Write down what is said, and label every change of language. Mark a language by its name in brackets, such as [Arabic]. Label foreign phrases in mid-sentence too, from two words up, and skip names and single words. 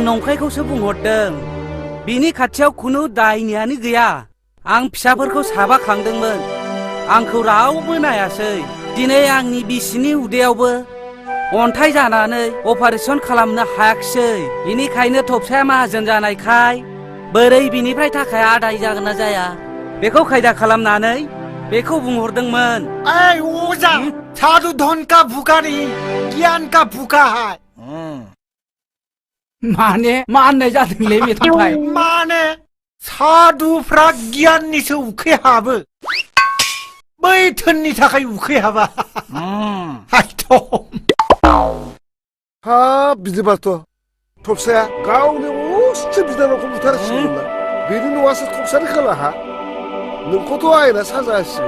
[Bodo] नंखायखौसो बुंहरदों बिनि खाथियाव खुनु दायनियानो गैया आं फिसाफोरखौ साबा खांदोंमोन आंखौ रावबो नायासै दिनै आंनि बिसिनि उदैयावबो अन्थाइ जानानै अपारेसन खालामनो हायाखिसै बेनिखायनो थबसाया माहाजोन जानायखाय बोरै बिनिफ्राय थाखाया आदाय जागोन ना जाया बेखौ खायदा खालामनानै बेखौ बुंहरदोंमोन [Hindi] ओइ अजा साधु धन का भूखा नहीं ज्ञान का भूखा है [Bodo] माने मा होननाय जादोंलै मेथामफाय माने साधुफ्रा गियाननिसो उखै हाबो बै धोननि थाखाय उखै हाबा हाब बिदिबाथ' थबसाया गावनि असे बिनानावखौ बुथारसिगोनना बेनि न'आसो थबसानि खोलाहा नोंखौथ' आयेना साजा होसिगोन